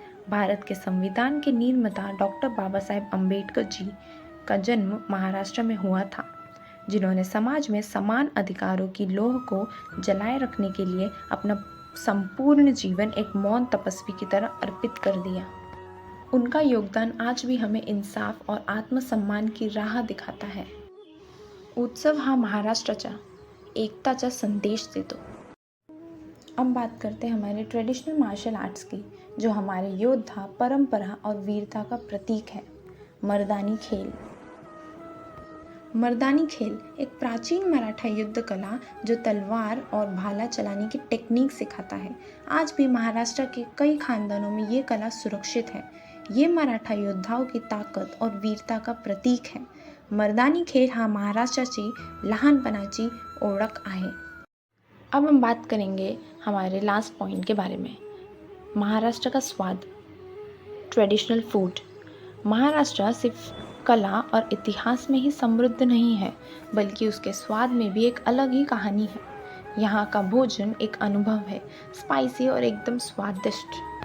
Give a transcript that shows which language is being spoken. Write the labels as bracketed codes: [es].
[hi] भारत के संविधान के निर्माता डॉक्टर बाबा साहेब अम्बेडकर जी का जन्म महाराष्ट्र में हुआ था, जिन्होंने समाज में समान अधिकारों की लौह को जलाए रखने के लिए अपना संपूर्ण जीवन एक मौन तपस्वी की तरह अर्पित कर दिया। उनका योगदान आज भी हमें इंसाफ और आत्मसम्मान की राह दिखाता है। [mr] उत्सव हा महाराष्ट्राच्या एकताचा संदेश देतो। [hi] अब बात करते हैं हमारे ट्रेडिशनल मार्शल आर्ट्स की, जो हमारे योद्धा, परंपरा और वीरता का प्रतीक है। मर्दानी खेल। मर्दानी खेल एक प्राचीन मराठा युद्ध कला जो तलवार और भाला चलाने की टेक्निक सिखाता है। आज भी महाराष्ट्र के कई खानदानों में ये कला सुरक्षित है। ये मराठा योद्धाओं की ताकत और वीरता का प्रतीक है। [mr] मर्दानी खेल हा महाराष्ट्राची लहानपणाची ओळख आहे। [hi] अब हम बात करेंगे हमारे लास्ट पॉइंट के बारे में। महाराष्ट्र का स्वाद, ट्रेडिशनल फूड। महाराष्ट्र सिर्फ कला और इतिहास में ही समृद्ध नहीं है, बल्कि उसके स्वाद में भी एक अलग ही कहानी है। यहाँ का भोजन एक अनुभव है, स्पाइसी और एकदम स्वादिष्ट।